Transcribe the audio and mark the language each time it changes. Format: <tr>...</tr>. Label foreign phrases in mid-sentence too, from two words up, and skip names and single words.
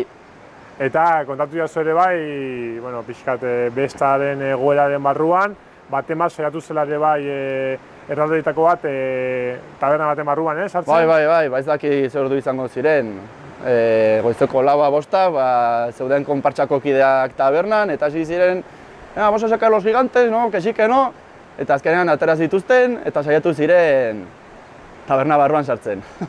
<eu>Eta kontatu jazu ere bai, pixkat bestaren egoeraren barruan, baten bat saiatu zela ere bai erraldoietako bat taberna baten barruan, ez? Bai, ez daki zer ordu izango ziren. Goizeko 4:00 zeuden konpartsako kideak tabernan, eta hasi ziren,</eu> <es>vamos a sacar los gigantes, no, que sí, que no.</es> <eu>Eta azkenean atera zituzten, eta saiatu ziren taberna barruan sartzen.</eu>